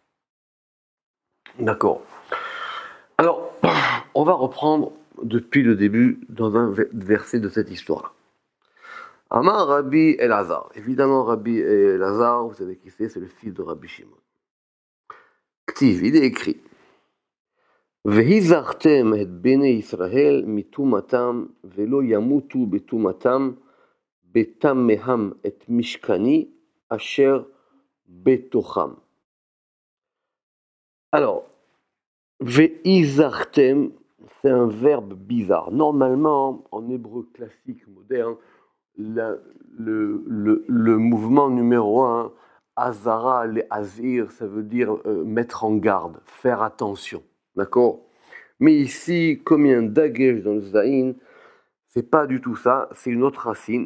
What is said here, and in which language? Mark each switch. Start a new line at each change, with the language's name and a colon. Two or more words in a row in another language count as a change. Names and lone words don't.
French: D'accord. Alors, on va reprendre depuis le début dans un verset de cette histoire. Amar Rabbi Elazar. Évidemment, Rabbi Elazar, vous savez qui c'est le fils de Rabbi Shimon. Ktiv, il est écrit.
Hebrew: והזהרתם את בני ישראל מטומאתם ולא ימותו בטומאתם בטמאם את משכני אשר בתוכם.
French: Alors, והזהרתם, c'est un verbe bizarre. Normalement, en hébreu classique moderne, le mouvement numéro 1, Azara, les Azir, ça veut dire mettre en garde, faire attention. D'accord ? Mais ici, comme il y a un dagesh dans le zaïn, c'est pas du tout ça, c'est une autre racine.